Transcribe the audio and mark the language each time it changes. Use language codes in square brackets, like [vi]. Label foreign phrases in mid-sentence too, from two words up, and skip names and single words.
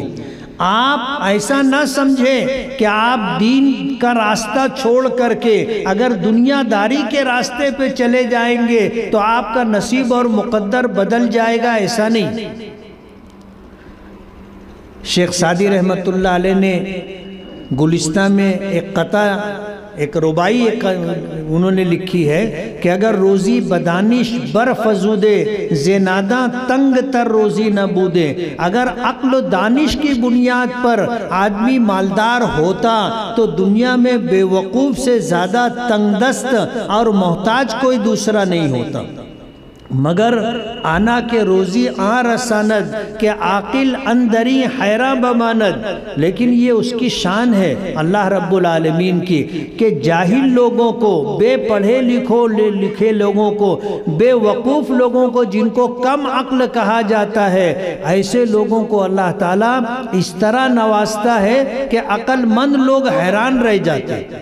[ur] آپ ایسا نہ سمجھیں کہ آپ دین کا راستہ چھوڑ کر کے اگر دنیا داری کے راستے پہ چلے جائیں گے تو آپ کا نصیب اور مقدر بدل جائے گا، ایسا نہیں۔ شیخ سعدی رحمت اللہ علیہ نے گلستہ میں ایک ربائی انہوں نے لکھی ہے کہ [fa] اگر روزی بدانش برفزودے زینادہ تنگ تر روزی نہ بودے، [ur] اگر عقل و دانش کی بنیاد پر آدمی مالدار ہوتا تو دنیا میں بے وقوف سے زیادہ تنگ دست اور محتاج کوئی دوسرا نہیں ہوتا، [fa] مگر آنا کے روزی رساند کہ عاقل اندری حیرہ بماند۔ [ur] لیکن یہ اس کی شان ہے اللہ رب العالمین کی کہ جاہل لوگوں کو، بے پڑھے لکھے لوگوں کو، بے وقوف لوگوں کو، جن کو کم عقل کہا جاتا ہے، ایسے لوگوں کو اللہ تعالیٰ اس طرح نوازتا ہے کہ عقل مند لوگ حیران رہ جاتے ہیں۔